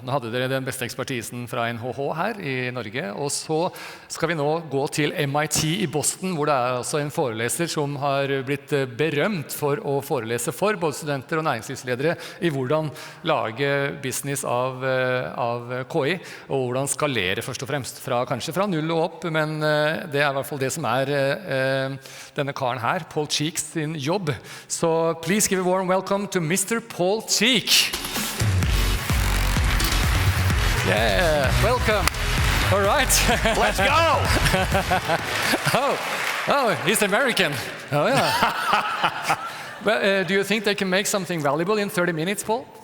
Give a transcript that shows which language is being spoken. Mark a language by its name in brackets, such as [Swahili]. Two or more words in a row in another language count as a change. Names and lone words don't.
[Norwegian] Nå hadde dere den beste ekspertisen fra NHH her i Norge, og så skal vi nå gå til MIT i Boston, hvor det altså en foreleser som har blitt berømt for å forelese for både studenter og næringslivsledere i hvordan lage business av KI, og hvordan skalere først og fremst, kanskje fra null og opp, men det er i hvert fall det som er denne karen her, Paul Cheek sin jobb. [English] Så please give a warm welcome to Mr. Paul Cheek. Yeah, welcome. All right. Let's go. Oh, he's American. Oh, yeah. But, do you think they can make something valuable in 30 minutes, Paul?